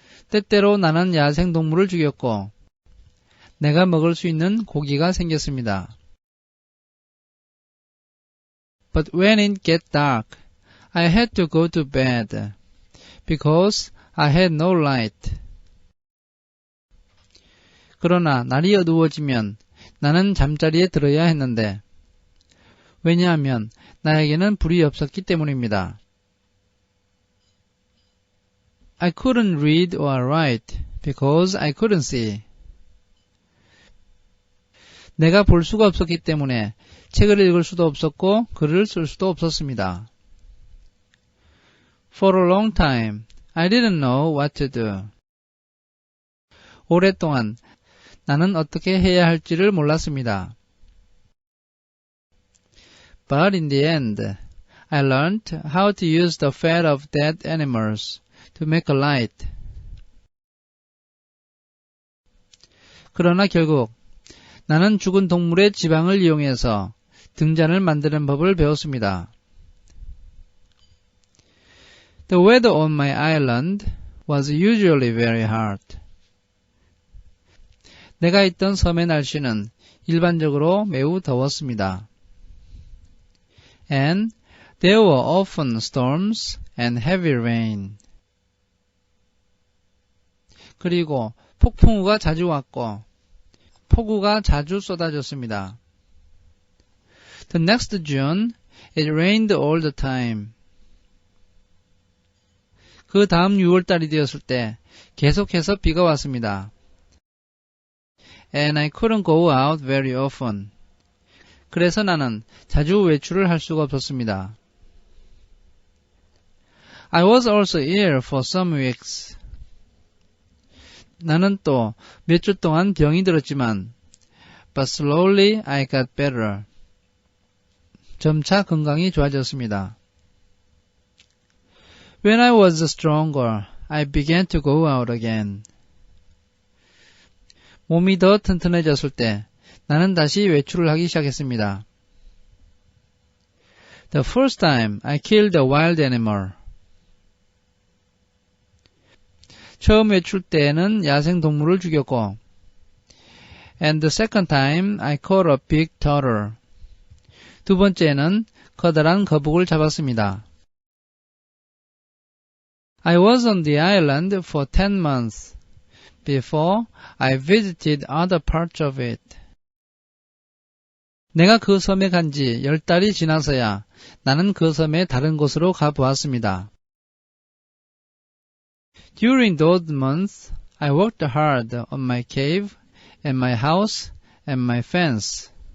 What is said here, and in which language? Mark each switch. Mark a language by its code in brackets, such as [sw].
[ko] 때때로 나는 야생동물을 죽였고, 내가 먹을 수 있는 고기가 생겼습니다. [en] But when it got dark, I had to go to bed, because I had no light. [ko] 그러나 날이 어두워지면 나는 잠자리에 들어야 했는데, 왜냐하면 나에게는 불이 없었기 때문입니다. [en] I couldn't read or write because I couldn't see. [ko] 내가 볼 수가 없었기 때문에 책을 읽을 수도 없었고 글을 쓸 수도 없었습니다. [en] For a long time, I didn't know what to do. [ko] 오랫동안 나는 어떻게 해야 할지를 몰랐습니다. [en] But in the end, I learned how to use the fat of dead animals to make a light. [ko] 그러나 결국 나는 죽은 동물의 지방을 이용해서 등잔을 만드는 법을 배웠습니다. [en] The weather on my island was usually very hot. [ko] 내가 있던 섬의 날씨는 일반적으로 매우 더웠습니다. [en] and there were often storms and heavy rain. [ko] 그리고 폭풍우가 자주 왔고 폭우가 자주 쏟아졌습니다. [en] The next June, it rained all the time. [ko] 그 다음 6월달이 되었을 때 계속해서 비가 왔습니다. [en] And I couldn't go out very often. [ko] 그래서 나는 자주 외출을 할 수가 없었습니다. [en] I was also ill for some weeks. [ko] 나는 또 몇 주 동안 병이 들었지만 [en] but slowly I got better. [ko] 점차 건강이 좋아졌습니다. [en] When I was stronger, I began to go out again. [ko] 몸이 더 튼튼해졌을 때 나는 다시 외출을 하기 시작했습니다. [en] The first time I killed a wild animal. [ko] 처음 외출 때에는 야생 동물을 죽였고 [en] and the second time I caught a big turtle. [ko] 두 번째는 커다란 거북을 잡았습니다. [en] I was on the island for 10 months before I visited other parts of it. [ko] 내가 그 섬에 간 지 10달이 지나서야 나는 그 섬의 다른 곳으로 가보았습니다. [en] During those months, I worked hard on my cave and my house and my fence.